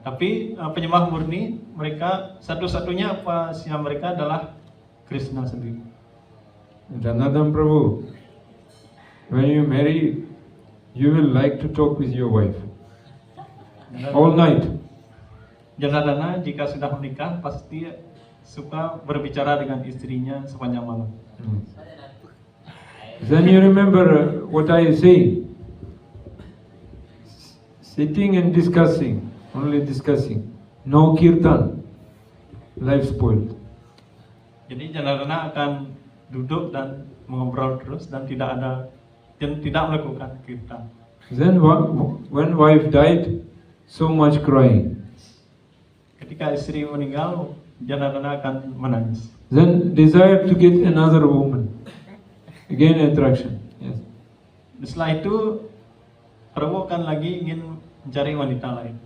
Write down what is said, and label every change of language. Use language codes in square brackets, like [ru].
[id] Tapi penyembah murni, mereka satu-satunya upasya mereka adalah Krishna sendiri. [en] Janardhan Prabhu, when you marry, you will like to talk with your wife all night. [id] Janardana jika sudah menikah pasti suka berbicara dengan istrinya sepanjang malam. [en] Then you remember what I say. Sitting and discussing, only discussing. No kirtan. Life spoiled. [id] Jadi Janardana akan duduk dan mengobrol terus dan tidak melakukan kirtan. [en] Then when wife died, so much crying. [id] Ketika istri meninggal, Janardana akan menangis. [en] Then desire to get another woman. Again attraction. Yes. [id] Setelah itu Prabu akan lagi ingin mencari wanita lain.